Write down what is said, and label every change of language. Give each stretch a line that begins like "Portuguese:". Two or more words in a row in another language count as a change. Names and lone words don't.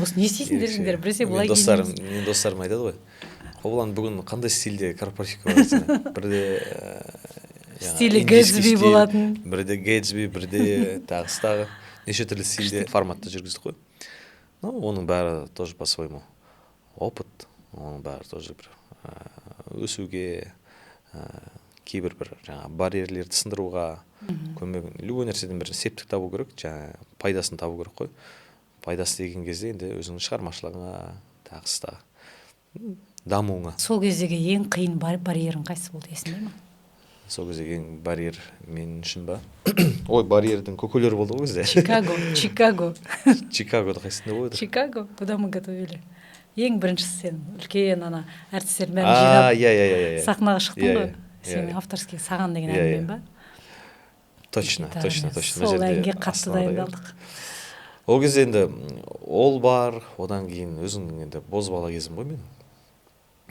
Kazakh: Осы не істейсіңдер, біресе былай киінеміз. Менің достарым айтады ғой. Қоблан бүгін қандай стильде корпоративке барасың? Бірде стилі Гэтсби болатын. Бірде Гэтсби, бірде тағы неше түрлі стильде форматта жүргіздік қой. Оның бәрі
Russian: тоже по-своему опыт,
Kazakh: оның бәрі тоже бір өсуге, кейбір бір барьерлерді сындыруға көмек. Любой нәрседен бір септік табу керек, пайдасын табу керек қой. Пайдасы деген кезде енді өзіңнің шығармашылығыңа, тағы дамуыңа. Сол кездегі ең қиын барьерің қайсы болды, есіңде ме? Сол кездегі ең барьер мен үшін ба? Ой, барьердің көкелері болды ғой бізде. Чикагода қайсында болды?
Russian: Чикаго, куда мы готовили.
Kazakh: Ең біріншісі сен үлкен әртістердің бәрін жинап сахнаға шықтың ғой. Сен авторский саған деген әнмен ба? Точно. Сол әнге қатты дайындалдық. Ол кезде енді ол бар, одан кейін өзің енді бозбала кезім ғой мен.